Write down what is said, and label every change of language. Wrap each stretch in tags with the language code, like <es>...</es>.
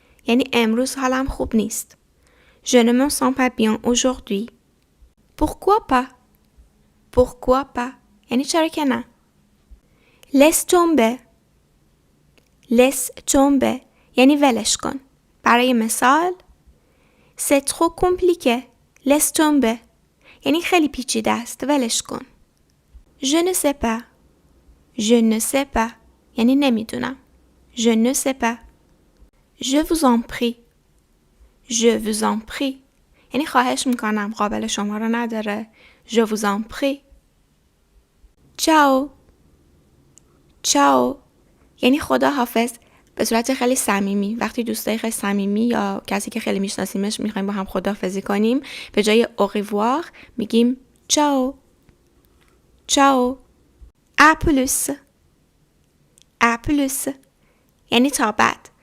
<fa>یعنی امروز حالم خوب نیست.</fa> <fr>Je ne me sens pas bien aujourd'hui. Pourquoi pas? Pourquoi pas?</fr> <fa>یعنی چرا که نه؟</fa> <fr>Laisse tomber. laisse tomber</fr> <fa>یعنی ولش کن. برای مثال</fa> <fr>c'est trop compliqué laisse tomber</fr> <fa>یعنی خیلی پیچیده است ولش کن.</fa> <fr>je ne sais pas je ne sais pas</fr> <fa>یعنی نمیدونم.</fa> <fr>je ne sais pas je vous en prie je vous en prie</fr> <fa>یعنی خواهش میکنم قابل شما رو نداره.</fa> <fr>je vous en prie ciao ciao</fr> <fa>یعنی خدا حافظ به صورت خیلی صمیمی. وقتی دوستای خیلی صمیمی یا کسی که خیلی میشناسیمش میخوایم با هم خداحافظی کنیم به جای au revoir میگیم</fa> <fr>ciao ciao à plus à plus</fr> <fa>یعنی تا بعد.</fa>